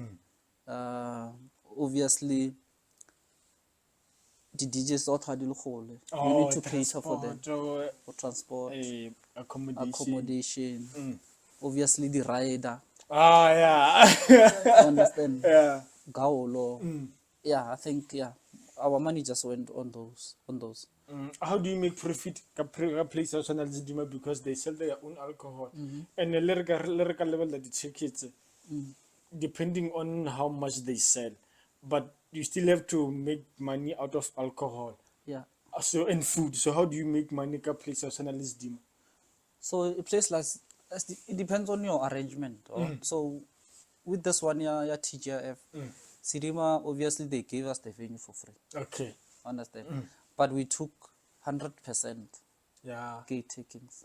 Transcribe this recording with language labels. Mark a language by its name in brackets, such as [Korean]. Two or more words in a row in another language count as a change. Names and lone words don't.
[English] Obviously, the DJs not had you need to cater for them, for transport, accommodation. Obviously, the rider. Ah, yeah. Understand? Yeah. Gaolo. Yeah, I think our money just went on those. How do you make profit [Tswana] ka place ya tshwana le [English] Zidima because they sell their own alcohol and the lyrical level that the tickets depending on how much they sell, but you still have to make money out of alcohol. Yeah. So and food. So how do you make money [Tswana] ka place ya tshwana le [English] Zidima? So a place like it depends on your arrangement. So with this one yeah, TGIF, Sidima obviously they gave us the venue for free. Okay. Understand? But we took 100% Yeah. gate takings.